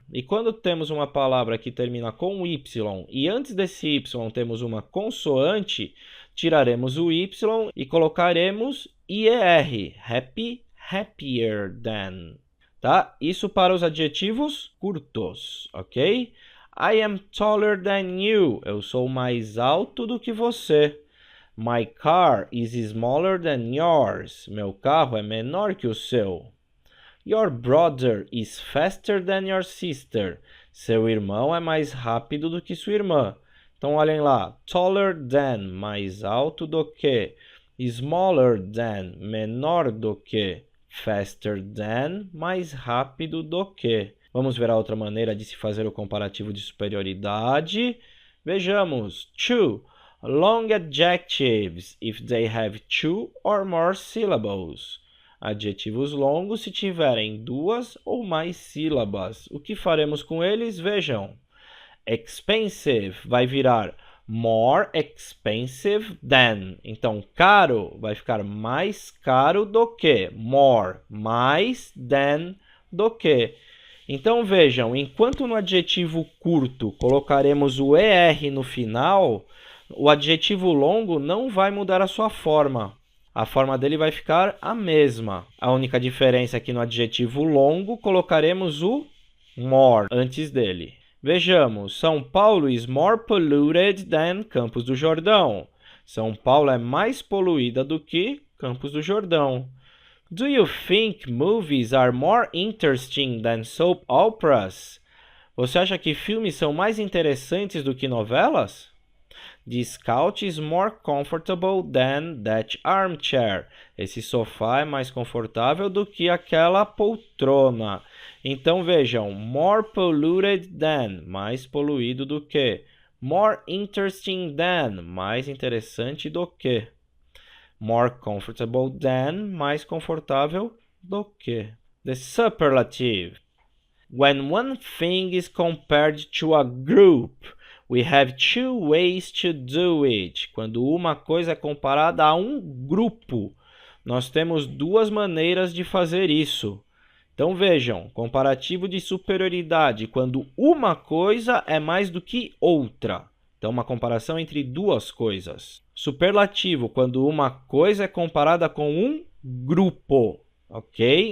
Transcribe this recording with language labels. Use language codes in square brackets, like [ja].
[pt] E quando temos uma palavra que termina com Y e antes desse Y temos uma consoante, tiraremos o Y e colocaremos IER, [en] happy, happier than. [pt] Tá? Isso para os adjetivos curtos, ok? [en] I am taller than you. [pt] Eu sou mais alto do que você. [en] My car is smaller than yours. [pt] Meu carro é menor que o seu. [en] Your brother is faster than your sister. [pt] Seu irmão é mais rápido do que sua irmã. Então, olhem lá. [en] Taller than, [pt] mais alto do que. [en] Smaller than, [pt] menor do que. [en] Faster than, [pt] mais rápido do que. Vamos ver a outra maneira de se fazer o comparativo de superioridade. Vejamos. [en] Two. Long adjectives, if they have two or more syllables. [pt] Adjetivos longos se tiverem 2 ou mais sílabas. O que faremos com eles? Vejam. Expensive vai virar [en] more expensive than. [pt] Então, caro vai ficar mais caro do que. [en] More, [pt] mais [en] than [pt] do que. Então, vejam, enquanto no adjetivo curto colocaremos o ER no final, o adjetivo longo não vai mudar a sua forma. A forma dele vai ficar a mesma. A única diferença é que no adjetivo longo colocaremos o more antes dele. Vejamos, [en] São Paulo is more polluted than Campos do Jordão. [pt] São Paulo é mais poluída do que Campos do Jordão. [en] Do you think movies are more interesting than soap operas? [pt] Você acha que filmes são mais interessantes do que novelas? [en] This couch is more comfortable than that armchair. [pt] Esse sofá é mais confortável do que aquela poltrona. Então vejam, [en] more polluted than, [pt] mais poluído do que. [en] More interesting than, [pt] mais interessante do que. [en] More comfortable than, [pt] mais confortável do que. [en] The superlative. When one thing is compared to a group, we have two ways to do it. [pt] Quando uma coisa é comparada a um grupo, nós temos 2 maneiras de fazer isso. Então vejam, comparativo de superioridade, quando uma coisa é mais do que outra. Então uma comparação entre 2 coisas. Superlativo, quando uma coisa é comparada com um grupo, ok?